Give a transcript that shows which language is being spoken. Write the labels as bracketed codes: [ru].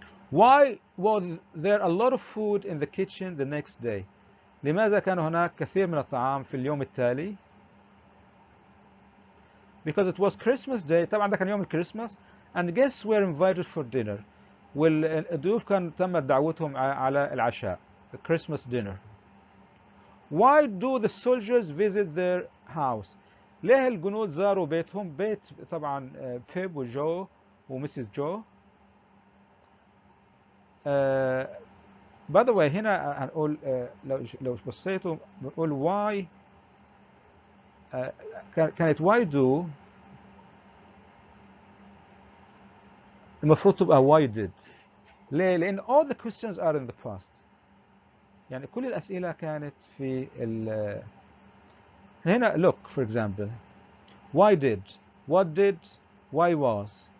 [en] Why was there a lot of food in the kitchen the next day? [ar] لماذا كان هناك كثير من الطعام في اليوم التالي؟ [en] Because it was Christmas Day. [ar] طبعا ده كان يوم الكريسماس. [en] And guests were invited for dinner. [ar] والضيوف كان تمت دعوتهم على العشاء. [en] The Christmas dinner. Why do the soldiers visit their house? [ar] ليه الجنود زاروا بيتهم؟ بيت طبعا بيب وجو ومسز جو. [en] By the way [ar] هنا هنقول لو بصيتوا بنقول [en] why [ar] كانت [en] why do [ar] المفروض تبقى [en] why did. [ar] ليه؟ لأن [en] all the questions are in the past. [ar] يعني كل الأسئلة كانت في هنا [en] look for example why did, what did, why was.